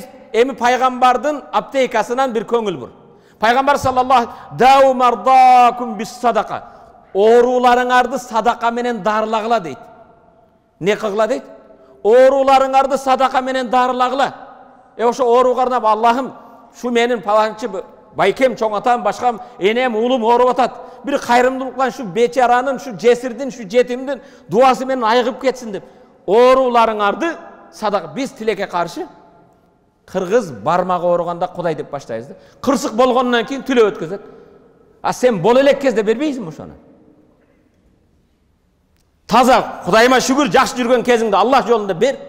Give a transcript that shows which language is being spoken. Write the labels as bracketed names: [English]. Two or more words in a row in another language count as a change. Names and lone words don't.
[Kyrgyz] Эми пайгамбардын аптекасынан бир көңүл бур. Пайгамбар [Arabic] صلى الله داووا مرضاكم بالصدقة. [Kyrgyz] Ооруларыңарды садака менен дарылагыла дейт. Не кылгыла дейт? Ооруларыңарды садака менен дарылагыла. Ошо ооруга арнап, Аллахым, шу менин паланчы байкем, чоң атам, башкам, энем, уулум ооруп атат. Бир кайрымдуулуктан шу бечаранын, шу жесирдин, шу жетимдин дуасы менен айыгып кетсин деп. Ооруларыңарды садака. Биз тилекке каршы кыргыз бармагы ооруганда Кудай деп баштайбыз да. Кырсык болгондон кийин тилөө өткөзөт. А сен боло элек кезде бербейсиңби ошону? Таза, Кудайыма шүгүр, жакшы жүргөн кезиңде Аллах жолунда бер.